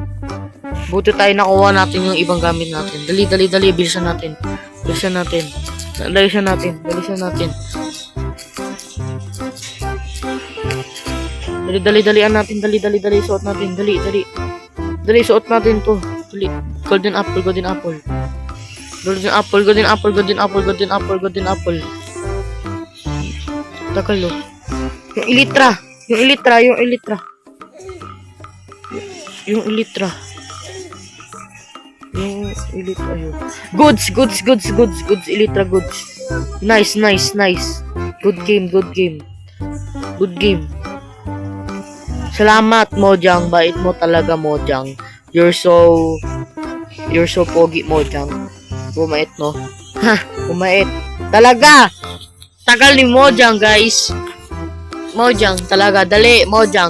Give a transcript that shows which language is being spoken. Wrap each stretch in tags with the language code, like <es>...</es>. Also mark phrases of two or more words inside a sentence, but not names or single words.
<tl>Buti tayo nakuha natin yung ibang gamit natin. Dali, dali, dali. Bilisan natin. Bilisan natin. Bilisan natin. Bilisan natin. Dali, dali, dalian natin. Dali, dali, dali. Suot natin. Dali, dali. Dali, suot natin to. Dali.</tl> <en>Golden apple, golden apple. Golden apple, golden apple, golden apple, golden apple, golden apple.</en> <tl>Takal lo. Yung ilitra. Yung ilitra, yung ilitra. Yung ilitra. Yung ilitra yun.</tl> <en>Goods, goods, goods, goods, goods. Ilitra, goods. Nice, nice, nice. Good game, good game. Good game.</en> <tl>Salamat, Mojang. Bait mo talaga, Mojang.</tl> <en>You're so</en> <tl>pogi, Mojang. Bumait, no? Ha, bumait. Talaga! Tagal ni Mojang, guys. Mojang, talaga. Dali, Mojang.</tl>